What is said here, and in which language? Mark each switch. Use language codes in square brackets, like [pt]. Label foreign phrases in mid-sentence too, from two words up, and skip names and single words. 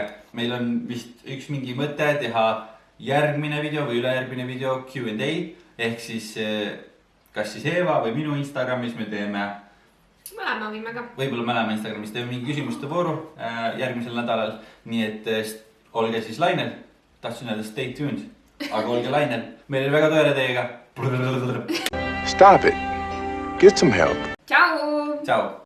[et] meil on vist üks mingi mõte teha järgmine video või ülejärgmine video Q&A ehk siis kas siis Eeva või minu Instagramis me teeme. mõlema võime ka. võib-olla mõlema Instagramis teeme mingi küsimuste vooru järgmisel nädalal. nii et olge siis lainel. tahtsin öelda [en] stay tuned, [et] aga olge lainel. meil oli väga tore teiega. [en] Stop it. Get some help. [et] Tšau. Tšau.